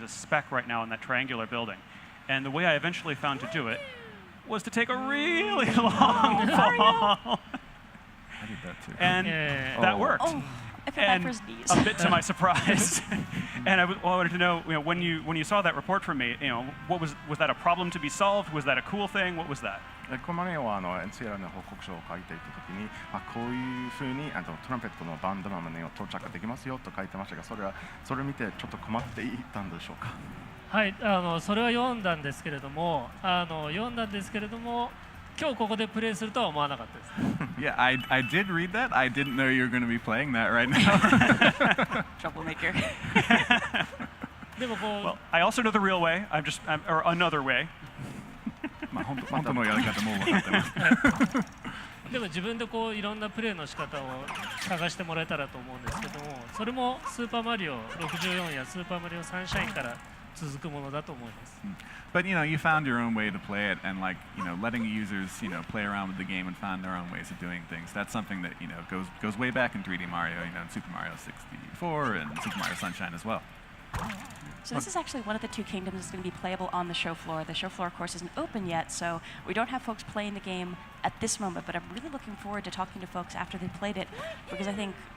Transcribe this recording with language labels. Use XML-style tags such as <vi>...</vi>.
<en>He's a speck right now in that triangular building. And the way I eventually found to do it was to take a really long fall. I did that too. And that worked. Oh, I feel bad for his knees. A bit to my surprise. And I wanted to know, when you saw that report from me, was that a problem to be solved? Was that a cool thing? What was that?</en> <ja>このマネはNCR の報告書を書いていたときに、こういうふうにトランペットのバンドマンを到着できますよと書いてましたが、それを見てちょっと困っていたんでしょうか。はい、それは読んだんですけれども、今日ここでプレイするとは思わなかったです。</ja> <en>Yeah, I did read that. I didn't know you were going to be playing that right now. Troublemaker.</en> <ja>でもこう、</ja> <en>Well, I also know the real way. Or another way.</en> <ja>本当のやり方も分かってます。でも自分でこういろんなプレイの仕方を探してもらえたらと思うんですけども、それもスーパーマリオ64やスーパーマリオサンシャインから続くものだと思います。</ja> <en>But you found your own way to play it, and letting users play around with the game and find their own ways of doing things. That's something that goes way back in 3D Mario, in Super Mario 64 and Super Mario Sunshine as well. So this is actually one of the two kingdoms that's going to be playable on the show floor. The show floor, of course, isn't open yet, so we don't have folks playing the game at this moment, but I'm really looking forward to talking to folks after they've played it, because I think</en>